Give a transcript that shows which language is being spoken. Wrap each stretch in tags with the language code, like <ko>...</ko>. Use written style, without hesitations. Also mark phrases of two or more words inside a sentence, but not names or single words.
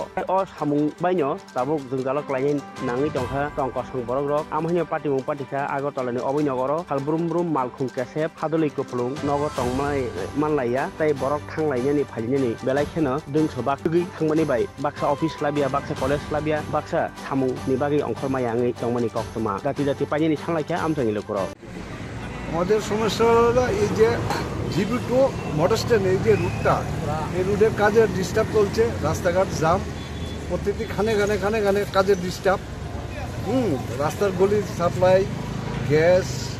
<trp>O samung bainyo tabuk jungjalok lain nangi tongkha tongko song borok rok amhanya patimung patika Agartala ni obinogoro hal brum brum malkhung kesep haduli kuplung nogo tongmai manlaya tai borok thanglainya ni phailnya ni belai kheno ding sobak tugi thangmani bai baksa office labia baksa college labia baksa samung ni bagi ongkhor mayangi tongmani koktoma dati dati paini ni thanglaicha amtangi lokoro</trp> <bn>আমাদের সমস্যা হলো এই যে জিবি টু মোটর স্ট্যান্ড এই যে রুটটা এই রুটের কাজের ডিস্টার্ব চলছে রাস্তাঘাট জাম প্রত্যেকটি খানে খানে কাজের ডিস্টার্ব রাস্তার গলির</bn> <en>supply gas</en>